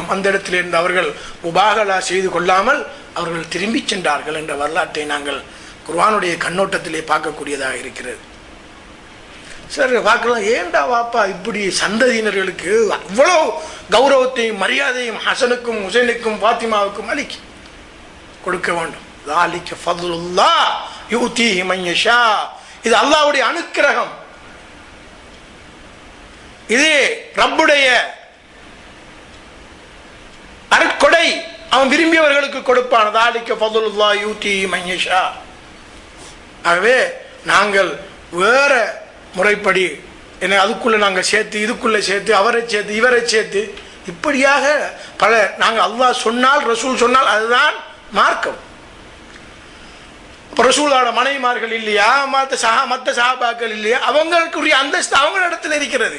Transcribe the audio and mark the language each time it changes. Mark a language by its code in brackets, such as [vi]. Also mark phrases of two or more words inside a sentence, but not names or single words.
[ta] அந்த இடத்திலே இருந்து அவர்கள் முபாஹலா செய்து கொள்ளாமல் அவர்கள் திரும்பி சென்றார்கள் என்ற வரலாற்றை நாங்கள் குர்ஆனுடைய கண்ணோட்டத்திலே பார்க்கக்கூடியதாக இருக்கிறது. சார் பார்க்கலாம், ஏண்டா வாப்பா இப்படி சந்ததியினர்களுக்கு அவ்வளோ கௌரவத்தையும் மரியாதையும் ஹசனுக்கும் ஹுசைனுக்கும் ஃபாத்திமாவுக்கும் அளிக்க கொடுக்க வேண்டும். [ar] ذَلِكَ فَضْلُ اللَّهِ يُؤْتِيهِ مَن يَشَاءُ. [ta] இது அல்லாஹ்வுடைய அனுக்கிரகம், இது ரப்புடைய அருட்கொடை. அவன் விரும்பியவர்களுக்கு கொடுப்பான். [ar] ذَلِكَ فَضْلُ اللَّهِ يُؤْتِيهِ مَن يَشَاءُ. [ta] ஆகவே நாங்கள் வேற முறைப்படி என்ன அதுக்குள்ள நாங்கள் சேர்த்து இதுக்குள்ள சேர்த்து அவரை சேர்த்து இவரை சேர்த்து இப்படியாக பல நாங்கள் அல்லாஹ் சொன்னால் ரசூல் சொன்னால் அதுதான் மார்க்கம். ரசூலோட மனைவிமார்கள் இல்லையா, மற்ற சஹாபாக்கள் இல்லையா, அவங்களுக்குரிய அந்தஸ்து அவங்களிடத்தில் இருக்கிறது.